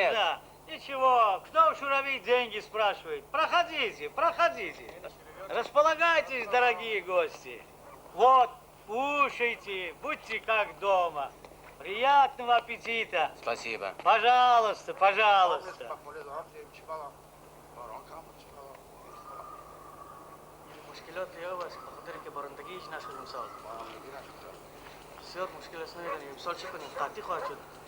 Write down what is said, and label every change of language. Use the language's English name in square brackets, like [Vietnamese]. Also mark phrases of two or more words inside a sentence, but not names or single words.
[Russian] нет. Ничего, кто в Шурави деньги спрашивает? Проходите. Располагайтесь, дорогие гости. Вот, кушайте, будьте как дома. Приятного аппетита. Спасибо. Пожалуйста. [Persian] مشكلات يا بس بقدر که بارندگیش نشد امسال بسیار مشکل است نمیدونیم امسال چه کنیم قطعی خواهد شد